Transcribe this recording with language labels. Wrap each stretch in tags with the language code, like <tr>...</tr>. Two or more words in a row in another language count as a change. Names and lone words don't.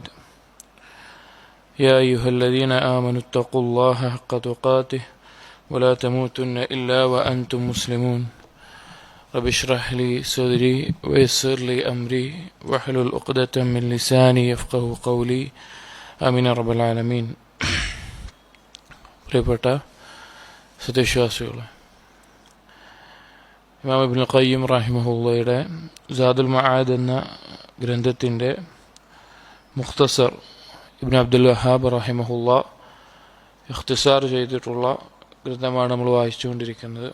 <ar>يا أيها الذين آمنوا اتقوا الله حق تقاته ولا تموتن إلا وأنتم مسلمون. رب اشرح لي صدري ويسر لي أمري واحلل عقدة من لساني يفقهوا قولي آمين يا رب العالمين.</ar> <ml>പ്രിയപ്പെട്ട സത്യവിശ്വാസികളെ, ഇമാം ഇബ്നുൽ ഖയ്യിം റഹിമഹുള്ളയുടെ സാദുൽ മആദ് എന്ന ഗ്രന്ഥത്തിൻ്റെ മുഖ്തസർ ഇബ്നു അബ്ദുൽ വഹാബ് റഹിമഹുള്ള ഇഖ്തിസാർ ചെയ്തിട്ടുള്ള ഗ്രന്ഥമാണ് നമ്മൾ വായിച്ചുകൊണ്ടിരിക്കുന്നത്.</ml>